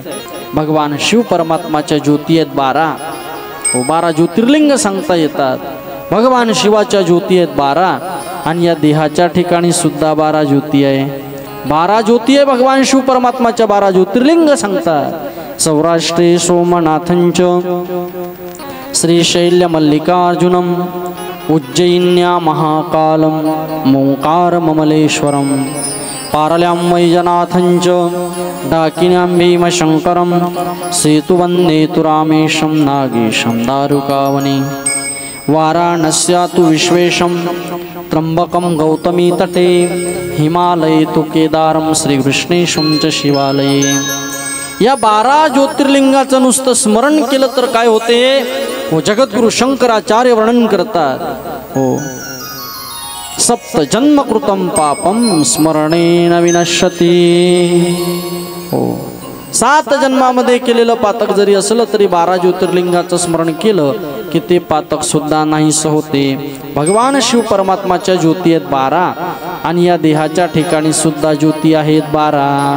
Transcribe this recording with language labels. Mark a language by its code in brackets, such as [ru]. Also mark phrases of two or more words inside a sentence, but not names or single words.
[mr] भगवान शिव परमात्माच्या ज्योती आहेत 12 हो, 12 ज्योतिर्लिंग सांगता येतात। भगवान शिवाच्या ज्योती आहेत 12, आणि या देहाच्या ठिकाणी सुद्धा 12 ज्योती आहे। 12 ज्योती आहे भगवान शिव परमात्माच्या, 12 ज्योतिर्लिंग सांगतात। [sa] सौराष्ट्रे सोमनाथंच श्रीशैल्य मल्लिकार्जुनम उज्जैन्या महाकालम मोंकार ममलेश्वरम पारल्यां वैजनाथंच डाकिन्यां भीमशंकरम सेतुवन्दे तु रामेशं नागेशं दारुकावने वाराणस्या तु विश्वेशं त्र्यंबकं गौतमी तटे हिमालये तु केदारं श्रीकृष्णेशं च शिवालये। [mr] या 12 ज्योतिर्लिंगाचं नुसतं स्मरण केलं तर काय होते हो? जगद्गुरु शंकराचार्य वर्णन करतात हो, [sa] सप्त जन्म कृतं पापम स्मरणेन विनश्यति हो। [mr] 7 जन्मामध्ये केलेलं पातक जरी असलं तरी 12 ज्योतिर्लिंगाचं स्मरण केलं की ते पातक सुद्धा नाहीस होते। भगवान शिव परमात्माच्या ज्योती आहेत 12, आणि या देहाच्या ठिकाणी सुद्धा ज्योती आहेत 12।